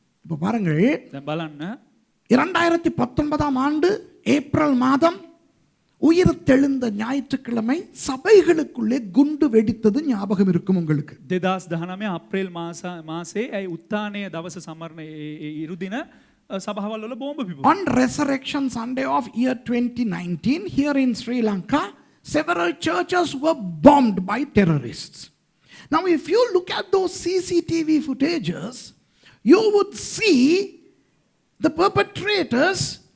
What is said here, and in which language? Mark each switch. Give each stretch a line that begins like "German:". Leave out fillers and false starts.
Tamil: இப்போ பாருங்கள்,
Sinhala: දැන් බලන්න
Tamil: 2019 ஆண்டு ஏப்ரல் மாதம் உயிர் தெழுந்த ஞாயிற்றுக்கிழமை சபைகளுக்குள்ளே குண்டு வெடித்தது ஞாபகம் இருக்கும் உங்களுக்கு.
Sinhala: 2019 අප්‍රේල් මාසේ ඒ උත්ථානයේ දවස සමරන ඉරුදින සභාවල් වල බෝම්බ පිපුණා.
English: On Resurrection Sunday of year 2019 here in Sri Lanka, several churches were bombed by terrorists. Now if you look at those CCTV footages, you would see the perpetrators